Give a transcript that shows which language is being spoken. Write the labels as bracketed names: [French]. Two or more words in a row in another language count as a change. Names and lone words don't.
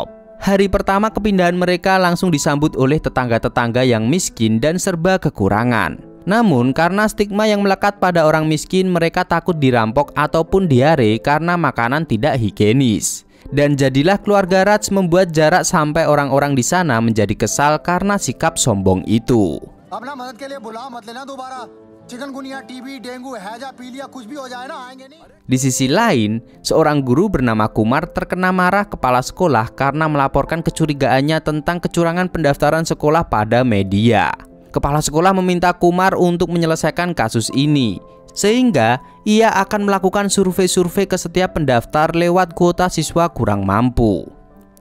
[Indonesian] Hari pertama kepindahan mereka langsung disambut oleh tetangga-tetangga yang miskin dan serba kekurangan. Namun karena stigma yang melekat pada orang miskin, mereka takut dirampok ataupun diare karena makanan tidak higienis. Dan jadilah keluarga Raj membuat jarak sampai orang-orang di sana menjadi kesal karena sikap sombong itu. [Hindi] अपना मदद के लिए बुलाओ मत लेना दोबारा चिकनगुनिया टीबी डेंगू हैजा पीलिया कुछ भी हो जाए ना आएंगे नहीं. [Indonesian] Di sisi lain, seorang guru bernama Kumar terkena marah kepala sekolah karena melaporkan kecurigaannya tentang kecurangan pendaftaran sekolah pada media. Kepala sekolah meminta Kumar untuk menyelesaikan kasus ini, sehingga ia akan melakukan survei-survei ke setiap pendaftar lewat kuota siswa kurang mampu.